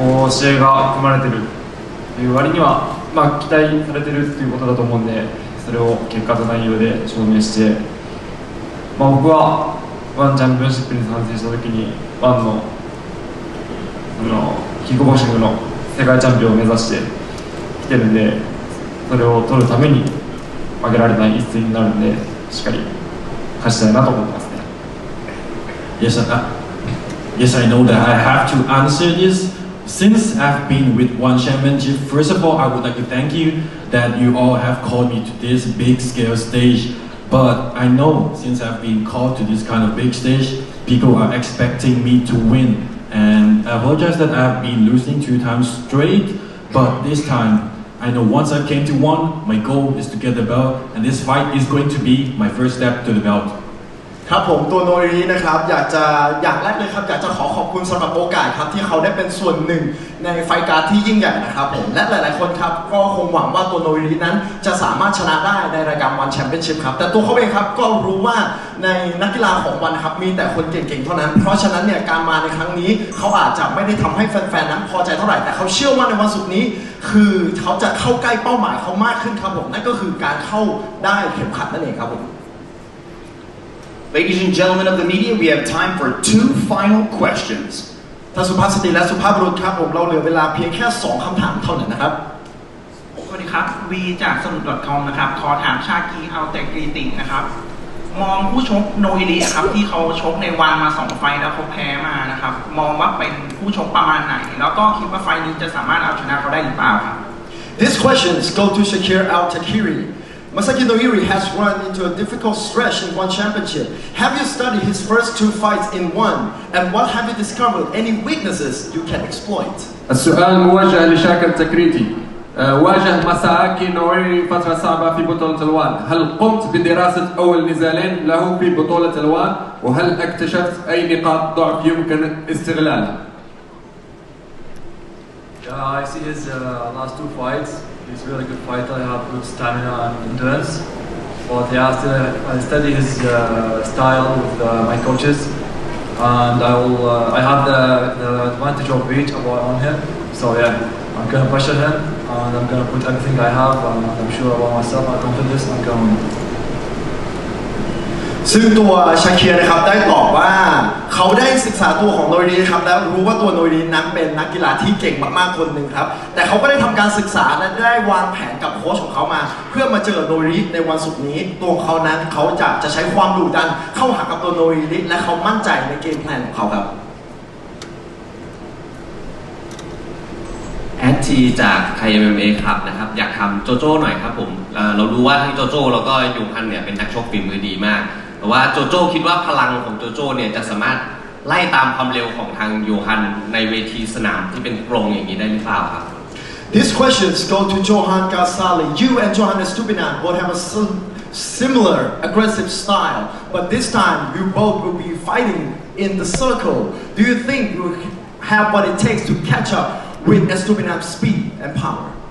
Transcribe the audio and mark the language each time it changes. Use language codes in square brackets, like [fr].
[ja] 試合が組まれてるという割には、期待されてるということだと思うんで、それを結果と内容で証明して、僕はワンチャンピオンシップに参戦した時にワンのキックボクシングの世界チャンピオンを目指してきてるんで、それを取るために負けられない一戦になるんで、しっかり勝ちたいなと思ってますね。 [en] Yes, I know that I have to answer this. Since I've been with One Championship, first of all, I would like to thank you that you all have called me to this big scale stage. But I know since I've been called to this kind of big stage, people are expecting me to win. And I apologize that I've been losing 2 times straight, but this time, I know once I came to one, my goal is to get the belt, and this fight is going to be my first step to the belt. [th] ครับผมตัวโนรินะครับอย่างแรกเลยครับอยากจะขอบคุณสำหรับโอกาสครับที่เขาได้เป็นส่วนหนึ่งในไฟการ์ดที่ยิ่งใหญ่นะครับผมและหลายๆคนครับก็คงหวังว่าตัวโนรินั้นจะสามารถชนะได้ในรายการวันแชมเปี้ยนชิพครับแต่ตัวเขาเองครับก็รู้ว่าในนักกีฬาของวันครับมีแต่คนเก่งๆเท่านั้นเพราะฉะนั้นเนี่ยการมาในครั้งนี้เขาอาจจะไม่ได้ทำให้แฟนๆนั้นพอใจเท่าไหร่แต่เขาเชื่อว่าในวันศุกร์นี้คือเขาจะเข้าใกล้เป้าหมายเขามากขึ้นครับผมนั่นก็คือการเข้าได้เข็มขัดนั่นเองครับผม [en] Ladies and gentlemen of the media, we have time for 2 final questions. [th] ท่านสุภาพสตรีและสุภาพบุรุษครับผมเราเหลือเวลาเพียงแค่2คำถามเท่านั้นนะครับ สวัสดีครับวีจากสมุด .com นะครับขอถามชากีเอาแต่กรีตินะครับมองผู้ชกโนอิริครับที่เขาชกในวันมา2ไฟแล้วเขาแพ้มานะครับมองว่าเป็นผู้ชกประมาณไหนแล้วก็คิดว่าไฟนี้จะสามารถเอาชนะเขาได้หรือเปล่าครับ [en] This questions go to Shakir Al-Takiri. Masaki Noiri has run into a difficult stretch in one championship. Have you studied his first 2 fights in one? And what have you discovered? Any weaknesses you can exploit? [ar] السؤال موجه لشاكر تكريتي. واجه مساكي نويري فترة صعبة في بطولة الوان. هل قمت بدراسة أول نزالين له في بطولة الوان؟ وهل اكتشفت أي نقاط ضعف يمكن استغلالها؟ [en] Yeah, I see his last 2 fights. He's a really good fighter. He has good stamina and endurance. But yeah, still I study his style with my coaches, and I have the advantage of reach on him. So yeah, I'm gonna pressure him, and I'm gonna put everything I have. And I'm sure about myself. I'm confident. I'm gonna win. [th] ซึ่งตัวชาเคียนะครับได้ตอบว่าเขาได้ศึกษาตัวของโนริครับแล้วรู้ว่าตัวโนรินั้นเป็นนักกีฬาที่เก่งมากๆคนหนึ่งครับแต่เขาก็ได้ทำการศึกษาและได้วางแผนกับโค้ชของเขามาเพื่อมาเจอโนริในวันศุกร์นี้ตัวเขานั้นเขาจะใช้ความดุดันเข้าหากับตัวโนริและเขามั่นใจในเกมแพลนของเขาครับ แอดทีจากไทย MMA ครับนะครับอยากทำโจโจ้หน่อยครับผมเรารู้ว่าทั้งโจโจ้แล้วก็ยูฮันเนี่ยเป็นนักชกฝีมือดีมากแต่ว่าโจโจ้คิดว่าพลังของโจโจ้เนี่ยจะสามารถไล่ตามความเร็วของทางยูฮันในเวทีสนามที่เป็นกรงอย่างนี้ได้หรือเปล่าครับ [en] These questions go to Johan Gasali. You and Johan Estupinan both have a similar aggressive style, but this time you both will be fighting in the circle. Do you think you have what it takes to catch up with Estupinan's speed and power?